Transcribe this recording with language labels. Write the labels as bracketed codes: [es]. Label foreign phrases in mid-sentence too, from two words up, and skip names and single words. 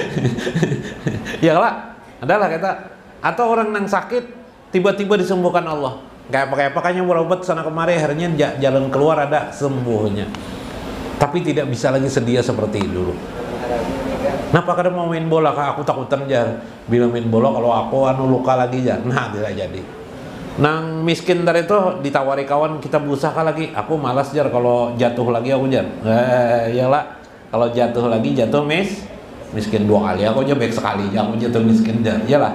[id] Ya lah, adalah kata. Atau orang yang sakit tiba-tiba disembuhkan Allah. Kayak pakainya berobat sana kemari, akhirnya jalan keluar ada sembuhnya. Tapi tidak bisa lagi sedia seperti dulu. Kenapa kadang mau main bola? [bjn] Kak, aku takutan jar. Bila main bola kalau aku luka lagi jar. [id] Nah, tidak jadi. [bjn] Nang miskin dari itu ditawari kawan, kita berusaha lagi. Aku malas jar kalau jatuh lagi aku jar. [id] Iyalah. Kalau jatuh lagi jatuh miskin 2 kali. [bjn] Aku aja baik sekali. Aku jatuh miskin jar. Iyalah.